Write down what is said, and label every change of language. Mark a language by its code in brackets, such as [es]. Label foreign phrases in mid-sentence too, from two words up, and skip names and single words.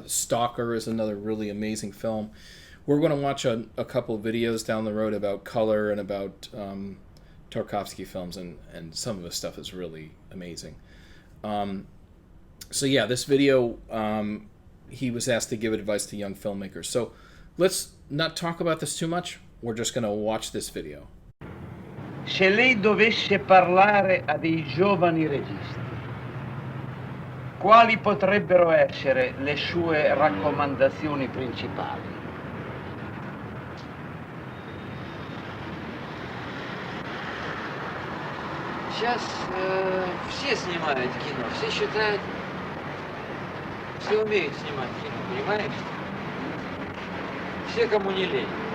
[en] Stalker is another really amazing film. We're going to watch a couple of videos down the road about color and about Tarkovsky films, and some of his stuff is really amazing. So yeah, this video, he was asked to give advice to young filmmakers. So let's not talk about this too much. We're just going to watch this video. [it] Se lei dovesse parlare a dei giovani registi, quali potrebbero essere le sue raccomandazioni principali? [ru] Сейчас все снимают кино, все считают, все умеют снимать кино, понимаешь? Все, кому не лень.